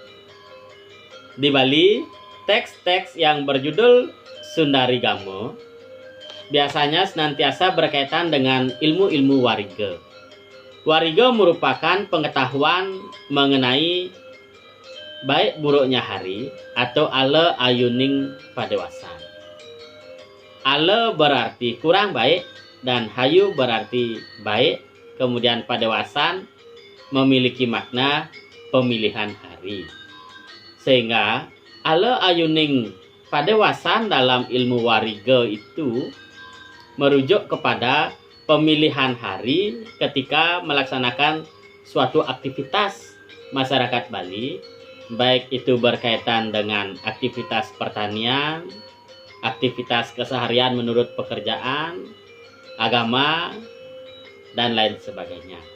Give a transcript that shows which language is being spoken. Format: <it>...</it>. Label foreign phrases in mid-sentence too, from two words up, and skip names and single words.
<id>Di Bali, teks-teks yang berjudul Sundari Gamo biasanya senantiasa berkaitan dengan ilmu-ilmu wariga. Wariga merupakan pengetahuan mengenai baik buruknya hari atau</id> <ban>ale ayuning padewasan.</ban> <id>Ale berarti kurang baik dan hayu berarti baik, kemudian padewasan memiliki makna pemilihan hari. Sehingga</id> <ban>ale ayuning padewasan</ban> <id>dalam ilmu wariga itu merujuk kepada pemilihan hari ketika melaksanakan suatu aktivitas masyarakat Bali, baik itu berkaitan dengan aktivitas pertanian, aktivitas keseharian menurut pekerjaan, agama, dan lain sebagainya.</id>